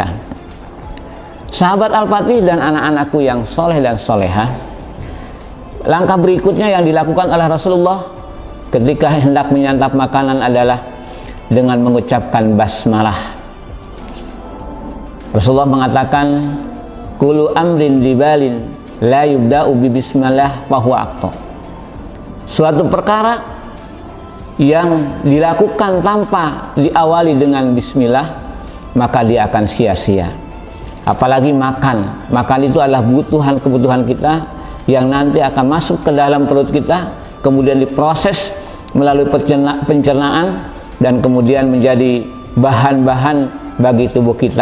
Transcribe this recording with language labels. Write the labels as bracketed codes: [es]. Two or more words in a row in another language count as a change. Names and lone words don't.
[id] Sahabat Al-Fatih dan anak-anakku yang soleh dan solehah, langkah berikutnya yang dilakukan oleh Rasulullah ketika hendak menyantap makanan adalah dengan mengucapkan basmalah. Rasulullah mengatakan, [ar] "Kullu amrin dibalin la yubda'u bi bismillah fa huwa aqta." [id] Suatu perkara yang dilakukan tanpa diawali dengan bismillah, maka dia akan sia-sia. Apalagi makan. Makan itu adalah kebutuhan kita yang nanti akan masuk ke dalam perut kita, kemudian diproses melalui pencernaan dan kemudian menjadi bahan-bahan bagi tubuh kita.